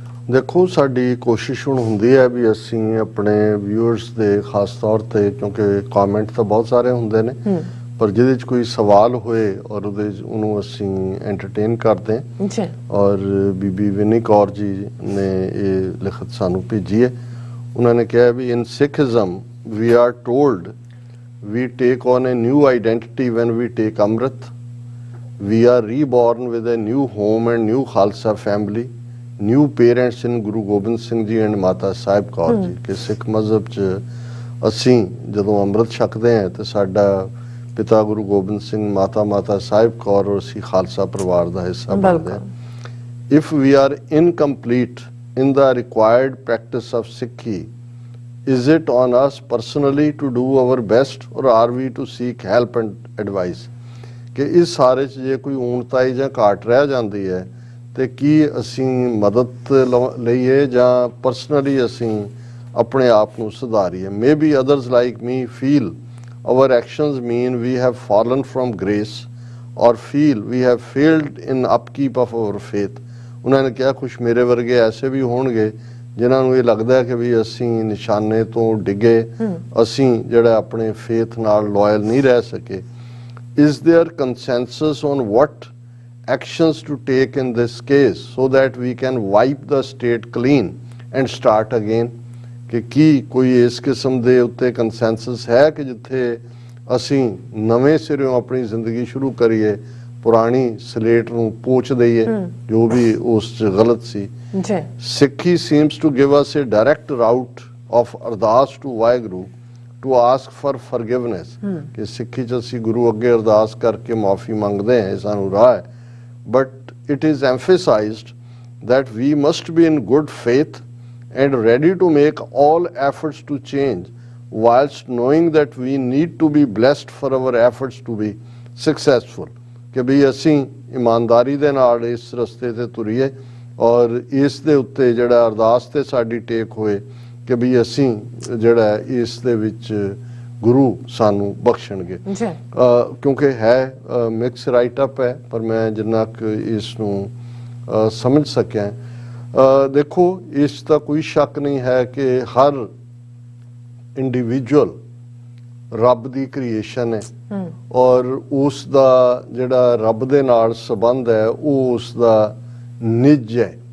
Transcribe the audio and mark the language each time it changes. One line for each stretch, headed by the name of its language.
Punjabi: ਦੇਖੋ, ਸਾਡੀ ਕੋਸ਼ਿਸ਼ ਹੁਣ ਹੁੰਦੀ ਹੈ ਵੀ ਅਸੀਂ ਆਪਣੇ ਵਿਊਅਰਸ ਦੇ ਖਾਸ ਤੌਰ ਤੇ, ਕਿਉਂਕਿ ਕਮੈਂਟ ਤਾਂ ਬਹੁਤ ਸਾਰੇ ਹੁੰਦੇ ਨੇ, ਪਰ ਜਿਹਦੇ 'ਚ ਕੋਈ ਸਵਾਲ ਹੋਏ ਔਰ ਉਹਨੂੰ ਅਸੀਂ ਐਂਟਰਟੇਨ ਕਰਦੇ ਹਾਂ। ਔਰ ਬੀਬੀ ਵਿਨੀ ਕੌਰ ਜੀ ਨੇ ਇਹ ਲਿਖਤ ਸਾਨੂੰ ਭੇਜੀ ਹੈ। ਉਹਨਾਂ ਨੇ ਕਿਹਾ ਵੀ
English: In Sikhism we are told we take on a new identity when we take Amrit. We are reborn with a new home and new Khalsa family, new parents in Guru Gobind Singh Ji and Mata Sahib Kaur Ji।
Punjabi: ਕਿ ਸਿੱਖ ਮਜ਼ਹਬ 'ਚ ਅਸੀਂ ਜਦੋਂ ਅੰਮ੍ਰਿਤ ਛਕਦੇ ਹਾਂ ਤੇ ਸਾਡਾ ਪਿਤਾ ਗੁਰੂ ਗੋਬਿੰਦ ਸਿੰਘ, ਮਾਤਾ ਸਾਹਿਬ ਕੌਰ ਔਰ ਅਸੀਂ ਖਾਲਸਾ ਪਰਿਵਾਰ ਦਾ ਹਿੱਸਾ ਬਣਦੇ ਹਾਂ।
English: If we are incomplete in the required practice of Sikhi, is it on us personally to do our best or are we to seek help and advice?
Punjabi: ਕਿ ਇਸ ਸਾਰੇ 'ਚ ਜੇ ਕੋਈ ਊਣਤਾਈ ਜਾਂ ਘਾਟ ਰਹਿ ਜਾਂਦੀ ਹੈ ਤੇ ਕੀ ਅਸੀਂ ਮਦਦ ਲਈਏ ਜਾਂ ਪਰਸਨਲੀ ਅਸੀਂ ਆਪਣੇ ਆਪ ਨੂੰ ਸੁਧਾਰੀਏ।
English: Maybe others like me feel our actions mean we have fallen from grace or feel we have failed in upkeep of our faith।
Punjabi: ਉਹਨਾਂ ਨੇ ਕਿਹਾ ਕੁਛ ਮੇਰੇ ਵਰਗੇ ਐਸੇ ਵੀ ਹੋਣਗੇ ਜਿਨ੍ਹਾਂ ਨੂੰ ਇਹ ਲੱਗਦਾ ਕਿ ਵੀ ਅਸੀਂ ਨਿਸ਼ਾਨੇ ਤੋਂ ਡਿੱਗੇ, ਅਸੀਂ ਜਿਹੜਾ ਆਪਣੇ ਫੇਥ ਨਾਲ ਲਾਇਲ ਨਹੀਂ ਰਹਿ ਸਕੇ।
English: Is there consensus on what actions to take in this case so that we can wipe the state clean and start again?
Punjabi: ਕਿ ਕੀ ਕੋਈ ਇਸ ਕਿਸਮ ਦੇ ਉੱਤੇ ਕੰਸੈਂਸਸ ਹੈ ਕਿ ਜਿੱਥੇ ਅਸੀਂ ਨਵੇਂ ਸਿਰਿਓਂ ਆਪਣੀ ਜ਼ਿੰਦਗੀ ਸ਼ੁਰੂ ਕਰੀਏ, ਪੁਰਾਣੀ ਸਲੇਟ ਨੂੰ ਪੋਚ ਦਈਏ ਜੋ ਵੀ ਉਸ 'ਚ ਗਲਤ ਸੀ।
English: Sikhi seems to give us a direct route of ardas to Waheguru to ask for forgiveness।
Punjabi: ਕਿ ਸਿੱਖੀ 'ਚ ਅਸੀਂ ਗੁਰੂ ਅੱਗੇ ਅਰਦਾਸ ਕਰਕੇ ਮਾਫੀ ਮੰਗਦੇ ਹਾਂ, ਇਹ ਸਾਨੂੰ ਰਾਹ ਹੈ।
English: But it is emphasized that we must be in good faith and ready to make all efforts to change whilst knowing that we need to be blessed for our efforts to be successful।
Punjabi: ਕਿ ਵੀ ਅਸੀਂ ਇਮਾਨਦਾਰੀ ਦੇ ਨਾਲ ਇਸ ਰਸਤੇ ਤੇ ਤੁਰੀਏ ਔਰ ਇਸ ਦੇ ਉੱਤੇ ਜਿਹੜਾ ਅਰਦਾਸ ਤੇ ਸਾਡੀ ਟੇਕ ਹੋਏ ਕਿ ਵੀ ਅਸੀਂ ਜਿਹੜਾ ਇਸ ਦੇ ਵਿੱਚ ਗੁਰੂ ਸਾਨੂੰ ਬਖਸ਼ਣਗੇ। ਕਿਉਂਕਿ ਹੈ ਮਿਕਸ ਰਾਈਟ ਅਪ ਹੈ, ਪਰ ਮੈਂ ਜਿੰਨਾ ਕੁ ਇਸ ਨੂੰ ਸਮਝ ਸਕਿਆ, ਦੇਖੋ ਇਸ ਦਾ ਕੋਈ ਸ਼ੱਕ ਨਹੀਂ ਹੈ ਕਿ ਹਰ ਇੰਡੀਵਿਜੂਅਲ ਰੱਬ ਦੀ ਕ੍ਰੀਏਸ਼ਨ ਹੈ ਔਰ ਉਸ ਦਾ ਜਿਹੜਾ ਰੱਬ ਦੇ ਨਾਲ ਸੰਬੰਧ ਹੈ ਉਹ ਉਸ ਦਾ ਨਿੱਜ ਹੈ।